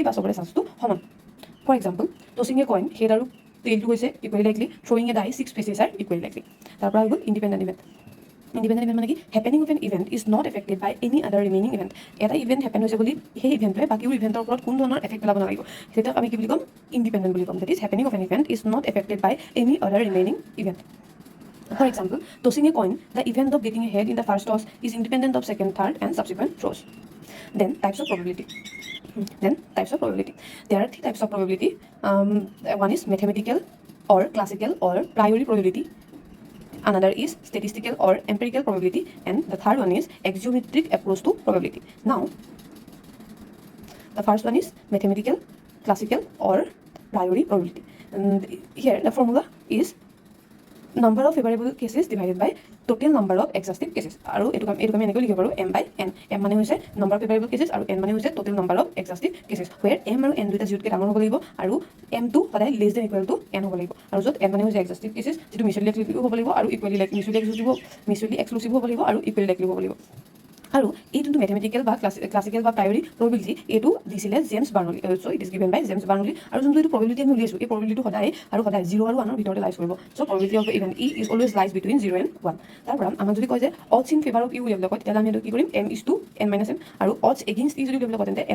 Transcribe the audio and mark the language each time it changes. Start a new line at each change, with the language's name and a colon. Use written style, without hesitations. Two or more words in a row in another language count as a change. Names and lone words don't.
Assamese: বা চবৰে চান্সটো সমান
English: for example tossing a coin head
Assamese: আৰু টেইলটো হৈছে
English: equally likely throwing a die 6 faces are equally likely
Assamese: তাৰ পৰা হৈ গ'ল
English: independent event
Assamese: মানে কি
English: happening of an event is not affected by any other remaining event
Assamese: এটা ইভেণ্ট হেপেন হৈছে বুলি সেই ইভেণ্টটোৱে বাকীবোৰ ইভেণ্টৰ ওপৰত কোনো ধৰণৰ এফেক্ট পেলাব নালাগিব সেইটোক আমি কি বুলি ক'ম ইণ্ডিপেণ্ডেণ্ট বুলি ক'ম
English: that is happening of an event is not affected by any other remaining event for example tossing a coin the event of getting a head in the first toss is independent of second third and subsequent throws then types of probability there are 3 types of probability one is mathematical or classical or priori probability another is statistical or empirical probability and the third one is axiometric approach to probability now the first one is mathematical classical or priori probability and here the formula is number of favorable cases divided by total number of exhaustive cases
Assamese: আৰু এটো আমি এনেকৈ লিখিব পাৰোঁ
English: m by n m
Assamese: মানে হৈছে
English: number of favorable cases
Assamese: আৰু n মানে হৈছে
English: total number of exhaustive cases where m
Assamese: আৰু n দুটা জিৰ'তকৈ ডাঙৰ হ'ব লাগিব আৰু m টো সদায়
English: less than equal to
Assamese: n হ'ব লাগিব আৰু য'ত n মানে হৈছে
English: exhaustive cases
Assamese: যিটো
English: mutually exclusive
Assamese: হ'ব লাগিব আৰু
English: equally exclusive
Assamese: হ'ব লাগিব আৰু
English: equally likely
Assamese: হ'ব লাগিব আৰু এই যোনটো মেথমেটিকেল বা ক্লাছিকেল বা
English: priori probability
Assamese: এইটো দিছিলে জেমছ বাৰ্নলি
English: so it is given by
Assamese: জেমছ বাৰ্নলি আৰু যোনটো এইটো প্ৰবেবিলিটি আমি উলিয়াইছোঁ এই প্ৰবেবিলিটিটো সদায় 0 আৰু 1ৰ ভিতৰতে লাইজ কৰিব
English: so probability of event E is always lies between 0 and 1
Assamese: তাৰ পৰা আমাক যদি কয় যে
English: odds in favour of you
Assamese: উলিয়াবলৈ কয় তেতিয়াহ'লে আমি এইটো কি কৰিম
English: m is to n minus m
Assamese: আৰু
English: odds against
Assamese: ই যদি উলিয়াবলৈ কয় তেন্তে n